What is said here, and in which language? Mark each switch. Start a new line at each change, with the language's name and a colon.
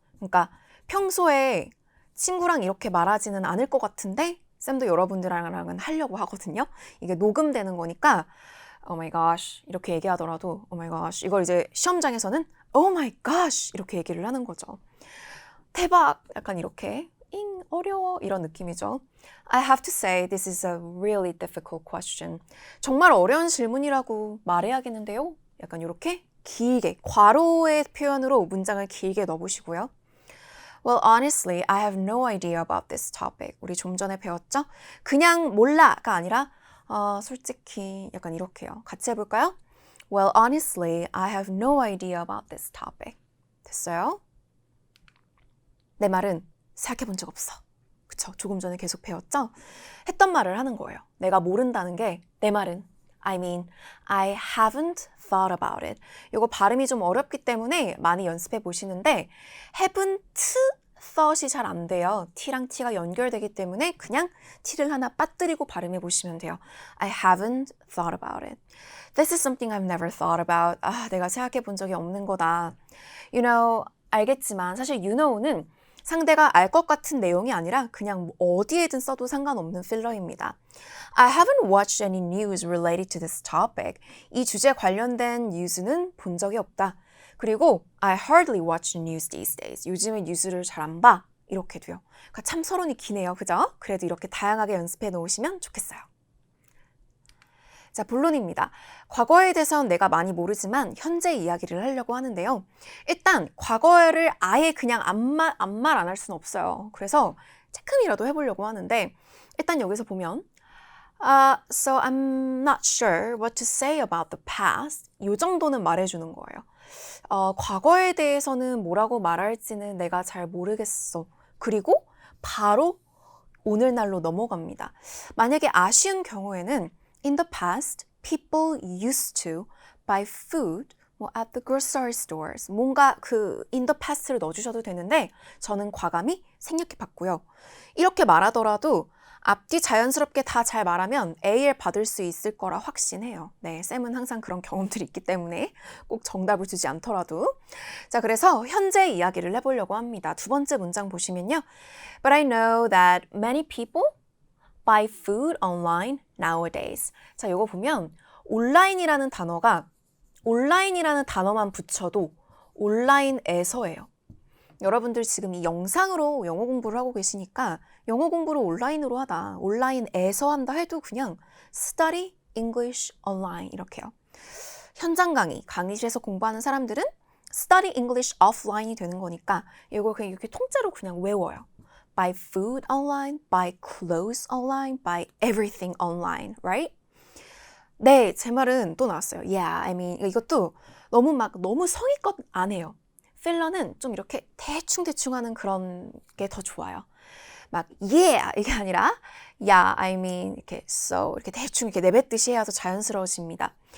Korean: 그러니까 평소에 친구랑 이렇게 말하지는 않을 것 같은데 쌤도 여러분들랑은 하려고 하거든요. 이게 녹음되는 거니까
English: Oh my gosh
Korean: 이렇게 얘기하더라도 Oh my gosh 이걸 이제 시험장에서는 Oh my gosh 이렇게 얘기를 하는 거죠. 대박! 약간 이렇게 어려워 이런 느낌이죠.
English: I have to say this is a really difficult question.
Korean: 정말 어려운 질문이라고 말해야겠는데요. 약간 이렇게 길게 괄호의 표현으로 문장을 길게 넣어보시고요.
English: Well, honestly, I have no idea about this topic.
Korean: 우리 좀 전에 배웠죠? 그냥 몰라가 아니라 솔직히 약간 이렇게요. 같이 해볼까요?
English: Well, honestly, I have no idea about this topic.
Korean: 됐어요? 내 말은 생각해본 적 없어. 그쵸? 조금 전에 계속 배웠죠? 했던 말을 하는 거예요. 내가 모른다는 게 내 말은
English: I mean, I haven't thought about it.
Korean: 이거 발음이 좀 어렵기 때문에 많이 연습해 보시는데 haven't thought이 잘 안 돼요. t랑 t가 연결되기 때문에 그냥 t를 하나 빠뜨리고 발음해 보시면 돼요.
English: I haven't thought about it. This is something I've never thought about.
Korean: 내가 생각해 본 적이 없는 거다.
English: You know,
Korean: 알겠지만 사실 you know는 상대가 알 것 같은 내용이 아니라 그냥 어디에든 써도 상관없는 필러입니다.
English: I haven't watched any news related to this topic.
Korean: 이 주제 관련된 뉴스는 본 적이 없다. 그리고
English: I hardly watch the news these days.
Korean: 요즘에 뉴스를 잘 안 봐. 이렇게 돼요. 그러니까 참 서론이 기네요. 그죠? 그래도 이렇게 다양하게 연습해 놓으시면 좋겠어요. 자, 본론입니다. 과거에 대해서는 내가 많이 모르지만 현재 이야기를 하려고 하는데요. 일단 과거를 아예 그냥 아무 말 안 할 수는 없어요. 그래서 조금이라도 해보려고 하는데 일단 여기서 보면
English: So I'm not sure what to say about the past.
Korean: 이 정도는 말해주는 거예요. 과거에 대해서는 뭐라고 말할지는 내가 잘 모르겠어. 그리고 바로 오늘날로 넘어갑니다. 만약에 아쉬운 경우에는
English: In the past, people used to buy food at the grocery stores.
Korean: 뭔가 in the past를 넣어주셔도 되는데 저는 과감히 생략해 봤고요. 이렇게 말하더라도 앞뒤 자연스럽게 다 잘 말하면 A를 받을 수 있을 거라 확신해요. 네, 쌤은 항상 그런 경험들이 있기 때문에 꼭 정답을 주지 않더라도. 자, 그래서 현재 이야기를 해보려고 합니다. 두 번째 문장 보시면요.
English: But I know that many people buy food online nowadays.
Korean: 자, 이거 보면 온라인이라는 단어만 붙여도 온라인에서예요. 여러분들 지금 이 영상으로 영어 공부를 하고 계시니까 영어 공부를 온라인으로 하다, 온라인에서 한다 해도 그냥
English: study English online
Korean: 이렇게요. 현장 강의실에서 공부하는 사람들은
English: study English offline
Korean: 이 되는 거니까 이거 그냥 이렇게 통째로 그냥 외워요.
English: Buy food online, buy clothes online, buy everything online, right?
Korean: 네, 제 말은 또 나왔어요.
English: Yeah, I mean
Korean: 이것도 너무 성의껏 안 해요. 필러는 좀 이렇게 대충 하는 그런 게 더 좋아요. 막 yeah 이게 아니라 yeah, I mean 이렇게 so 이렇게 대충 이렇게 내뱉듯이 해야 더 자연스러워집니다.